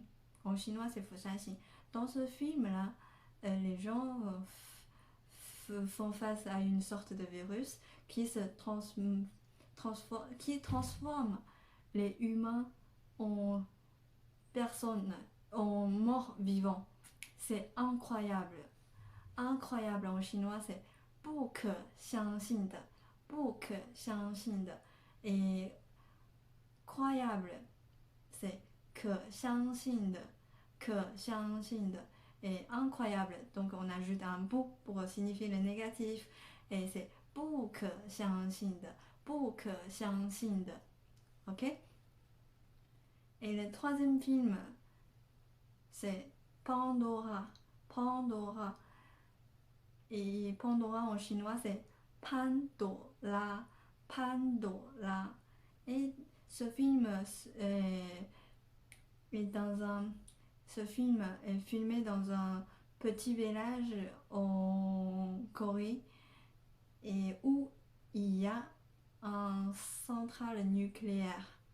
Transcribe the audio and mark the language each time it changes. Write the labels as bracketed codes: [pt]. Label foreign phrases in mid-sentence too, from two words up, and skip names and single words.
[fr] En chinois, c'est Fushan Xing. Dans ce film-là, les gens font face à une sorte de virus qui transforme les humains en personnes, en morts vivants. C'est incroyable. Incroyable en chinois, c'est [zh] 不可相信的，不可相信的。 [fr] Et croyable, c'est [zh] 可相信的，可相信的。 [fr] Et incroyable, donc on ajoute un 不 pour signifier le négatif. Et c'est [zh] 不可相信的，不可相信的。 [fr] Ok? Et le troisième film, c'est Pandora. Pandora. Et Pandora en chinois, c'est Pandora. Pandora. Et ce film ce film est filmé dans un petit village en Corée et où il y a une centrale nucléaire.